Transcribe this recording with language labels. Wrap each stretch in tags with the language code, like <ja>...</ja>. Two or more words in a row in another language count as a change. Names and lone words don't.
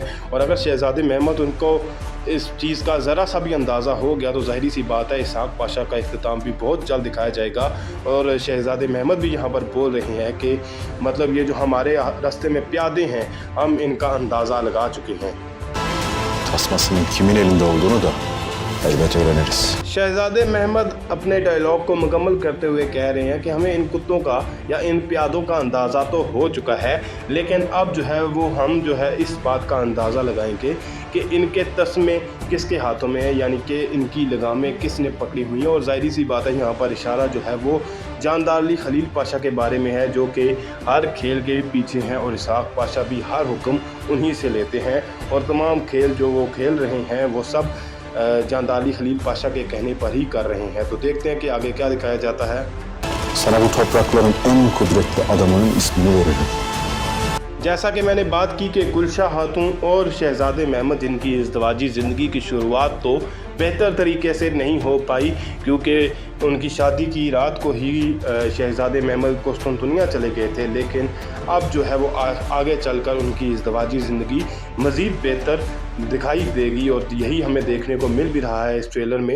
<ur>اور اگر شہزادے محمد ان کو اس چیز کا ذرا سا بھی اندازہ ہو گیا تو ظاہری سی بات ہے اسحاق پاشا کا اختتام بھی بہت جلد دکھایا جائے گا. اور شہزادے محمد بھی یہاں پر بول رہے ہیں کہ مطلب یہ جو ہمارے راستے میں پیادے ہیں ہم ان کا اندازہ لگا چکے ہیں.</ur> <tr>Tasmasının kimin elinde olduğunu da elbet öğreniriz.</tr> <ur>شہزادے محمد اپنے ڈائیلاگ کو مکمل کرتے ہوئے کہہ رہے ہیں کہ ہمیں ان کتوں کا یا ان پیادوں کا اندازہ تو ہو چکا ہے، لیکن اب جو ہے وہ ہم جو ہے اس بات کا اندازہ لگائیں گے کہ ان کے تسمے کس کے ہاتھوں میں ہے، یعنی کہ ان کی لگامیں کس نے پکڑی ہوئی ہیں. اور ظاہری سی بات ہے یہاں پر اشارہ جو ہے وہ جاندار علی خلیل پاشا کے بارے میں ہے، جو کہ ہر کھیل کے پیچھے ہیں اور اسحاق پاشا بھی ہر حکم انہی سے لیتے ہیں. اور تمام کھیل جو وہ کھیل رہے ہیں وہ سب جاندار علی خلیل پاشا کے کہنے پر ہی کر رہے ہیں. تو دیکھتے ہیں کہ آگے کیا دکھایا جاتا ہے.</ur> <tr>Sana bu toprakların en kudretli adamının ismini veririm.</tr> <ur>جیسا کہ میں نے بات کی کہ گلشاہ خاتون اور شہزادے محمد جن کی ازدواجی زندگی کی شروعات تو بہتر طریقے سے نہیں ہو پائی، کیونکہ ان کی شادی کی رات کو ہی شہزادے محمد قسطنطنیہ چلے گئے تھے. لیکن اب جو ہے وہ آگے چل کر ان کی ازدواجی زندگی مزید بہتر دکھائی دے گی اور یہی ہمیں دیکھنے کو مل بھی رہا ہے اس ٹریلر میں.</ur>